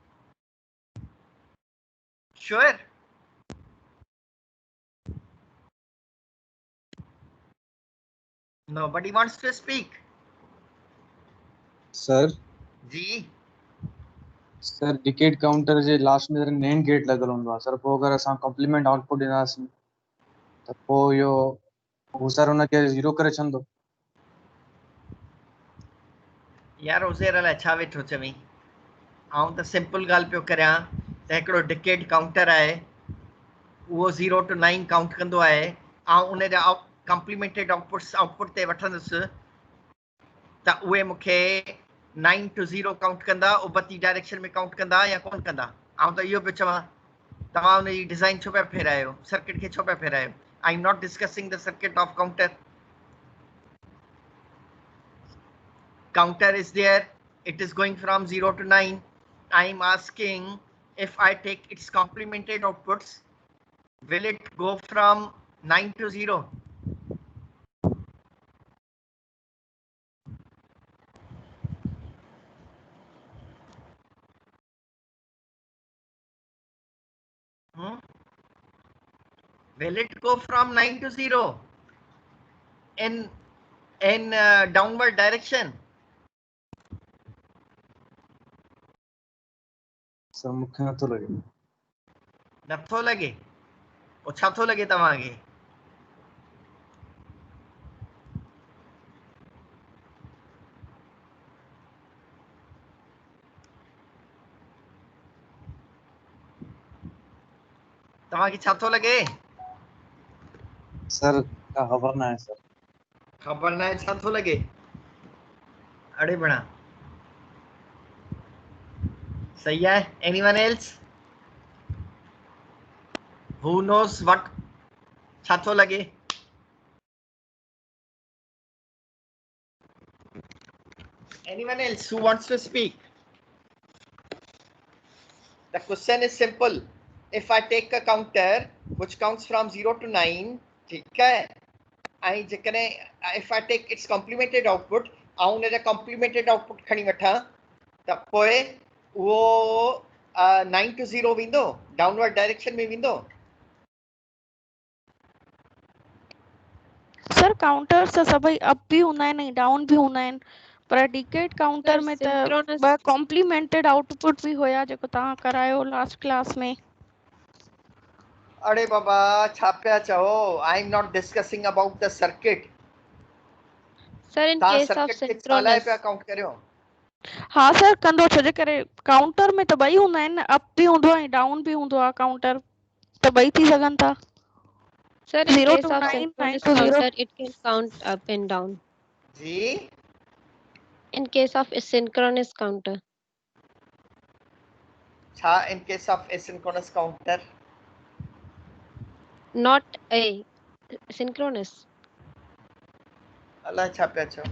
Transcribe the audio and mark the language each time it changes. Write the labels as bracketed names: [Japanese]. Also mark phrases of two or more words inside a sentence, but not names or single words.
[English] Sure. Nobody wants to speak. Sir. [Sindhi] जी. Sir, [English] decade counter [Sindhi] जे लास्ट में [English] NAND gate [Sindhi] लगल हूंदो आहे सर, पोइ अगरि असां [English] complement output [Sindhi] ॾींदासीं त पोइ इहो हू सर हुनखे ज़ीरो करे छॾंदो. यार उज़ेर लाइ छा वेठो चवीं? आउं त सिंपल ॻाल्हि पियो करियां त हिकिड़ो [English] decade counter [Sindhi] आहे, उहो [English] 0 to 9 [Sindhi] काउंट कंदो आहे, ऐं उन जा [English] complemented output [Sindhi] ते वठंदुसि त उहे मूंखे [English] 9 to 0 [Sindhi] काउंट कंदा, उबती डायरेक्शन में काउंट कंदा या कोन कंदा? आउं त इहो पियो चवां, तव्हां उनजी डिज़ाइन छो पिया फेरायो, सर्किट खे छो पिया फेरायो? [English] I am not discussing the circuit of counter. Counter is there, it is going from 0 to 9. I am asking, if I take its complemented outputs, will it go from 9 to 0? Will it go from 9 to 0 in downward direction? [Sindhi] सर मूंखे नथो लॻे. नथो लॻे? पोइ छा थो लॻे तव्हांखे? तव्हांखे छा थो लॻे? सर ख़बर न आहे सर. ख़बर न आहे छा थो लॻे? अड़े बणा सही आहे. [English] Anyone else? Who knows what [Sindhi] छा थो लॻे? [English] Anyone else who wants to speak? The question is simple. If I take a counter which counts from 0 to 9, [Hindi] ठीक है? [English] If I take its complemented output, [Sindhi] ऐं उन जा [English] complemented output [Sindhi] खणी वठां त पोइ उहो [English] 9 to 0 [Sindhi] वेंदो, [English] downward direction [Sindhi] में वेंदो. सर काउंटर्स सभई अप भी हूंदा आहिनि ऐं डाउन भी हूंदा आहिनि, पर [English] decade counter [Sindhi] में त सिंक्रोनस ब [English] complemented output [Sindhi] भी होया जेको तव्हां करायो [English] last class [Sindhi] में। अरे बाबा छा पिया चओ, [English] I am not discussing about the circuit. sir in [Sindhi] तव्हां [English] case of [Sindhi] सर्किट खे छा लाइ सिंक्रोनस पिया काउंट करियो? हा सर कंदो, छो जे करे काउंटर में त ॿई हूंदा आहिनि न, अप बि हूंदो आहे डाउन बि हूंदो आहे काउंटर, त ॿई थी सघनि था। [English] sir in 0 केस to ऑफ 9 9 सिंक्रोनस to 0। counter it can count up and down. [Sindhi] जी [English] in case of synchronous counter छा in case of asynchronous counter? not a synchronous. [Sindhi] अलाए छा पिया चओ।